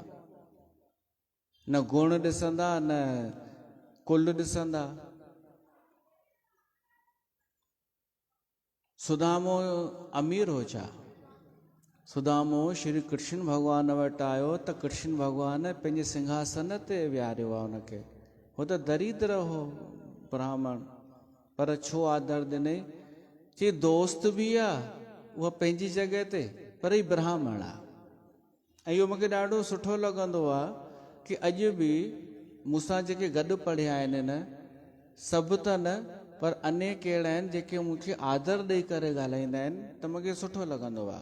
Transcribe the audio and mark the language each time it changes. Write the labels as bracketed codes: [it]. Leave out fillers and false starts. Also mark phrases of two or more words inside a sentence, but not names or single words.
[sd] न गुण ॾिसंदा न कुल ॾिसंदा। सुदामो अमीर हो छा? सुदामो श्री कृष्ण भॻवान वटि आयो त कृष्ण भॻवान पंहिंजे सिंहासन ते विहारियो आहे हुनखे। हो त दरिद्र हो ब्राह्मण, पर छो आदर ॾिनई? चई दोस्त बि आहे उहा पंहिंजी जॻह ते, पर ही ब्राह्मण आहे। ऐं इहो मूंखे ॾाढो सुठो लॻंदो आहे कि अॼु बि मूंसां जेके गॾु पढ़िया आहिनि न, सभु त न पर अनेक अहिड़ा आहिनि जेके मूंखे आदर ॾेई करे ॻाल्हाईंदा आहिनि, त मूंखे सुठो लॻंदो आहे।